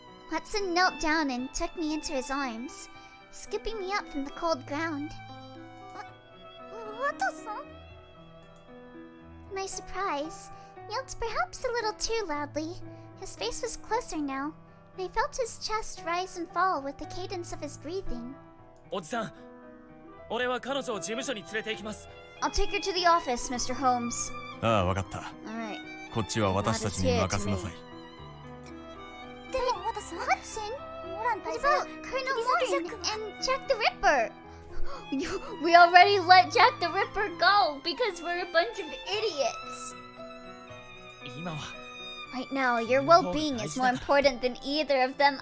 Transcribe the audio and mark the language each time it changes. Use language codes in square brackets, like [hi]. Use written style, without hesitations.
[en] Watson knelt down and took me into his arms, scooping me up from the cold ground. [ja] ワトさん [en] To my surprise, he yelped perhaps a little too loudly. His face was closer now, and I felt his chest rise and fall with the cadence of his breathing. [ja] おじさん、俺は彼女を事務所に連れて行きます。 [en] I'll take her to the office, Mr. Holmes. [ja] ああ、わかった。 [en] Alright. [ja] こっちは私たちに任せなさい。でもワトさん。 [en] Watson? [ja] モラン [en] What [ja] 大佐。 [en] about Colonel Morton and Jack the Ripper? We already let Jack the Ripper go because we're a bunch of idiots. [ja] 今は [en] Right now, your well-being is more important than either of them.